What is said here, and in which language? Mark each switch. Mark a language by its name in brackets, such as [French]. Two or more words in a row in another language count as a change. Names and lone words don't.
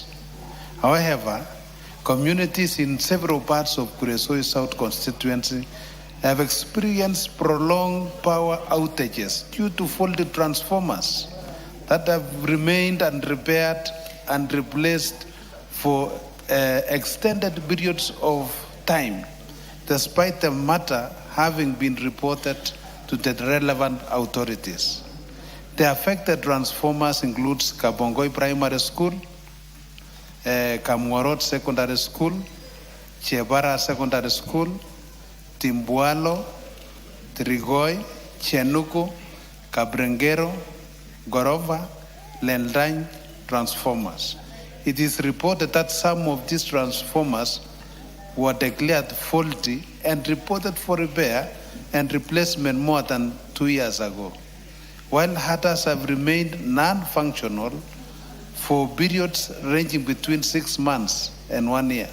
[English] However, communities in several parts of Kuresoi South constituency have experienced prolonged power outages due to faulty transformers that have remained unrepaired and replaced for extended periods of time, despite the matter having been reported to the relevant authorities. The affected transformers includes Kabongoi Primary School, Kamwarot Secondary School, Chebara Secondary School, Timbualo, Trigoi, Chenuko, Cabrengero, Gorova, Lendang transformers. It is reported that some of these transformers were declared faulty and reported for repair and replacement more than 2 years ago, while others have remained non-functional for periods ranging between 6 months and 1 year.